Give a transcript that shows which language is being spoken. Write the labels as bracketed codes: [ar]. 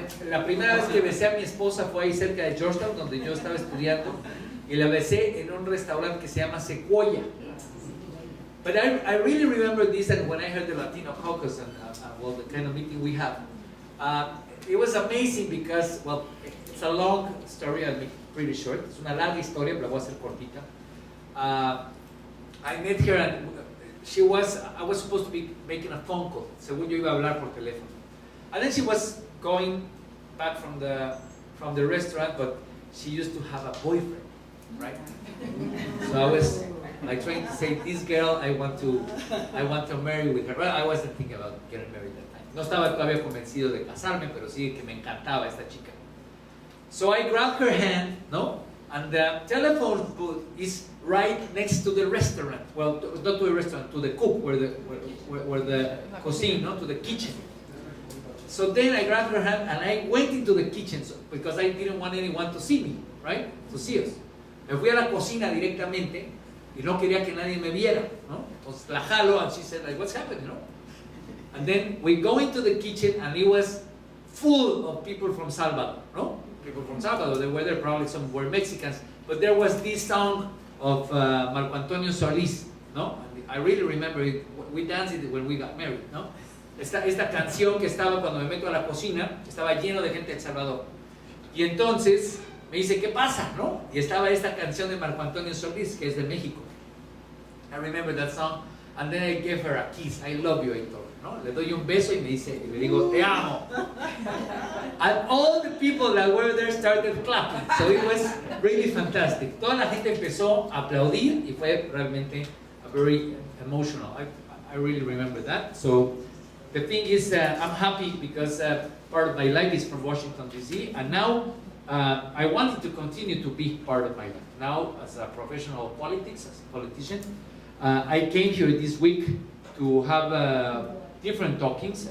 [es] La primera vez que besé a mi esposa fue ahí cerca de Georgetown, donde yo estaba estudiando, y la besé en un restaurante que se llama Sequoia. [en] But I really remember this, and when I heard the Latino caucus and well, the kind of meeting we had, it was amazing because, well, it's a long story, I'll make it pretty short. [es] Es una larga historia, pero la voy a hacer cortita. [en] I met her and I was supposed to be making a phone call. [es] Según yo iba a hablar por teléfono. [en] And then she was going back from the restaurant, but she used to have a boyfriend, right? So I was like trying to say, this girl, I want to marry with her. Well, I wasn't thinking about getting married that time. [es] No estaba todavía convencido de casarme, pero sí que me encantaba esta chica. [en] So I grabbed her hand, no? And the telephone booth is right next to the restaurant. Well, not to the restaurant, to the cook, where the cuisine, no? To the kitchen. So then I grabbed her hand and I went into the kitchen because I didn't want anyone to see me, right? To see us. [es] Me fui a la cocina directamente y no quería que nadie me viera, ¿no? Entonces la jalo [en] and she said, like, what's happening, no? And then we go into the kitchen and it was full of people from Salvador, no? People from Salvador, they were there, probably some were Mexicans, but there was this song of Marco Antonio Solís, no? And I really remember it, we danced it when we got married, no? [es] Esta canción que estaba cuando me meto a la cocina, estaba lleno de gente de El Salvador. Y entonces me dice, ¿qué pasa, no? Y estaba esta canción de Marco Antonio Solís, que es de México. [en] I remember that song, and then I gave her a kiss. I love you, I told her, ¿no? [es] Le doy un beso y le digo, te amo. [en] And all the people that were there started clapping, so it was really fantastic. [es] Toda la gente empezó a aplaudir y fue realmente [en] very emotional. I really remember that. So the thing is, I'm happy because part of my life is from Washington, D.C., and now I wanted to continue to be part of my life. Now, as a professional politics, as a politician, I came here this week to have different talkings.